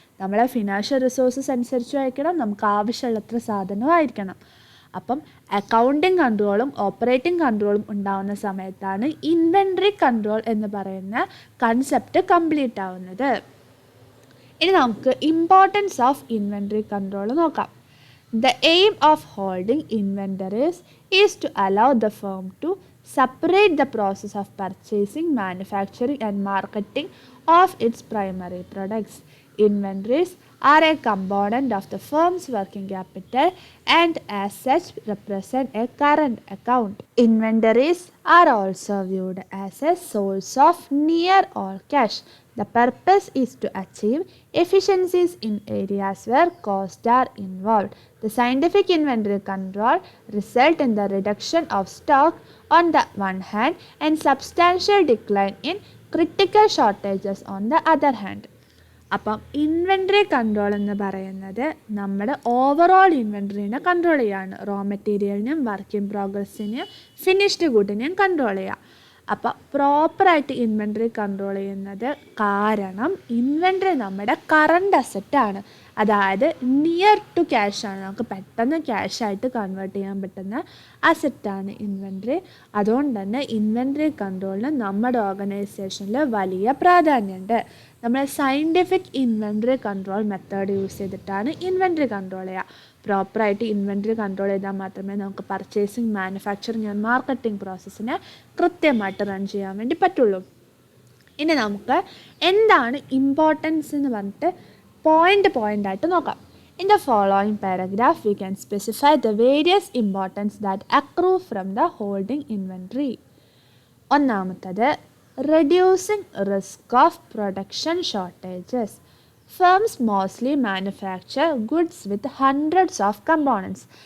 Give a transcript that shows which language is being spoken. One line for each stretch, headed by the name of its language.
Malayalam: നമ്മളെ financial resources അനുസരിച്ചും ആയിരിക്കണം, നമുക്ക് ആവശ്യമുള്ളത്ര സാധനവും ആയിരിക്കണം. അപ്പം അക്കൗണ്ടിങ് കൺട്രോളും ഓപ്പറേറ്റിംഗ് കൺട്രോളും ഉണ്ടാവുന്ന സമയത്താണ് ഇൻവെൻട്രി കൺട്രോൾ എന്ന് പറയുന്ന കൺസെപ്റ്റ് കംപ്ലീറ്റ് ആവുന്നത്. ഇനി നമുക്ക് ഇമ്പോർട്ടൻസ് ഓഫ് ഇൻവെൻട്രി കൺട്രോൾ നോക്കാം.
English: The aim of holding inventories is to allow the firm to separate the process of purchasing, manufacturing and marketing of its primary products. Inventories are a component of the firm's working capital and as such represent a current account. Inventories are also viewed as a source of near all cash. The purpose is to achieve efficiencies in areas where costs are involved. The scientific inventory control result in the reduction of stock on the one hand and substantial decline in critical shortages on the other hand.
Malayalam: അപ്പം inventory control എന്ന് പറയുന്നത് നമ്മുടെ overall ഇൻവെൻട്രീനെ control ചെയ്യുകയാണ്. Raw മെറ്റീരിയലിനും work in പ്രോഗ്രസ്സിനെയും finished ഗുഡിനെയും control ചെയ്യുക. അപ്പം പ്രോപ്പറായിട്ട് inventory control ചെയ്യുന്നത് കാരണം ഇൻവെൻട്രി നമ്മുടെ കറണ്ട് അസറ്റാണ്, അതായത് നിയർ ടു ക്യാഷാണ്, നമുക്ക് പെട്ടെന്ന് ക്യാഷായിട്ട് കൺവേർട്ട് ചെയ്യാൻ പറ്റുന്ന അസറ്റാണ് ഇൻവെൻട്രി. അതുകൊണ്ട് തന്നെ ഇൻവെൻട്രി കൺട്രോളിന് നമ്മുടെ ഓർഗനൈസേഷനിൽ വലിയ പ്രാധാന്യമുണ്ട്. നമ്മൾ scientific inventory control method use ചെയ്തിട്ടാണ് ഇൻവെൻട്രി കൺട്രോൾ ചെയ്യുക. പ്രോപ്പറായിട്ട് ഇൻവെൻട്രി കൺട്രോൾ ചെയ്താൽ മാത്രമേ നമുക്ക് പർച്ചേസിങ്, മാനുഫാക്ചറിങ് ആൻഡ് മാർക്കറ്റിംഗ് പ്രോസസ്സിനെ കൃത്യമായിട്ട് റൺ ചെയ്യാൻ വേണ്ടി പറ്റുള്ളൂ. ഇനി നമുക്ക് എന്താണ് ഇമ്പോർട്ടൻസ് എന്ന് പറഞ്ഞിട്ട് പോയിൻ്റ് ആയിട്ട് നോക്കാം.
English: In the following paragraph, we can specify the various importance that accrue from the holding inventory. ഒന്നാമത്തത് reducing risk of production shortages. Firms mostly manufacture goods with hundreds of components.